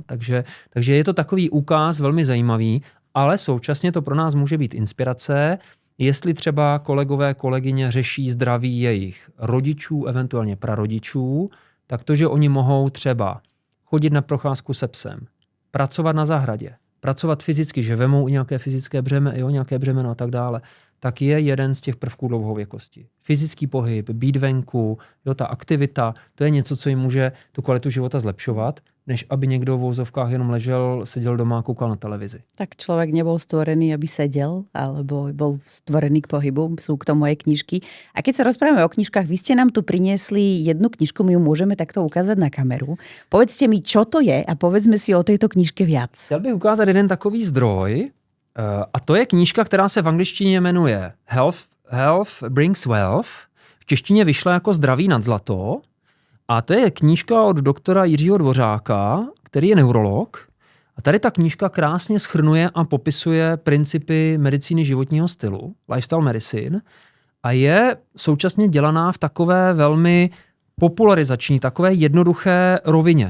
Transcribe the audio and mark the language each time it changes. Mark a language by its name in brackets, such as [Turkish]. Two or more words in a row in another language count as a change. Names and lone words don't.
[Czech] Takže je to takový úkaz velmi zajímavý, ale současně to pro nás může být inspirace, jestli třeba kolegové, kolegyně řeší zdraví jejich rodičů, eventuálně prarodičů, tak to, že oni mohou třeba chodit na procházku se psem, pracovat na zahradě, pracovat fyzicky, že vemou nějaké fyzické nějaké břemeno a tak dále, tak je jeden z těch prvků dlouhověkosti. Fyzický pohyb, být venku, ta aktivita, to je něco, co jim může tu kvalitu života zlepšovat. než aby někdo v vozovkách jenom ležel, seděl doma a koukal na televizi. [Slovak] Tak človek nebol stvorený, aby sedel, alebo bol stvorený k pohybu. Sú k tomu aj knižky. A keď sa rozprávame o knižkách, vy ste nám tu priniesli jednu knižku, my ju môžeme takto ukázať na kameru. Povedzte mi, čo to je a povedzme si o tejto knižke viac. [Czech] Chtěl bych ukázat jeden takový zdroj a to je knížka, která se v angličtině jmenuje Health Brings Wealth. V češtině vyšla jako Zdraví nad zlato. A to je knížka od doktora Jiřího Dvořáka, který je neurolog. A tady ta knížka krásně shrnuje a popisuje principy medicíny životního stylu, [English] lifestyle medicine, [Czech] a je současně dělaná v takové velmi popularizační, takové jednoduché rovině.